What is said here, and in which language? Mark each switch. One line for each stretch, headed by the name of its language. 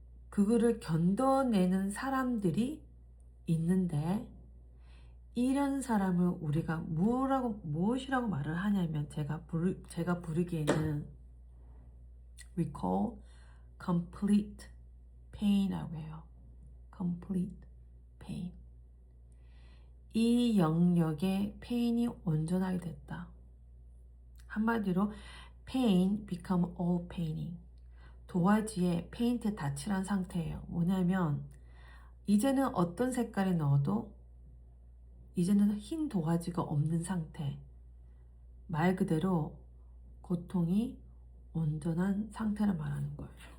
Korean: 그거를 견뎌내는 사람들이 있는데, 이런 사람을 우리가 무엇이라고 말을 하냐면 제가 부르기에는
English: we call complete pain
Korean: 이라고 해요.
English: complete pain.
Korean: 이 영역에 페인이 온전하게 됐다. 한마디로
English: pain become all painting.
Korean: 도화지에 페인트 다 칠한 상태예요. 뭐냐면 이제는 어떤 색깔을 넣어도 이제는 흰 도화지가 없는 상태. 말 그대로 고통이 온전한 상태를 말하는 거예요.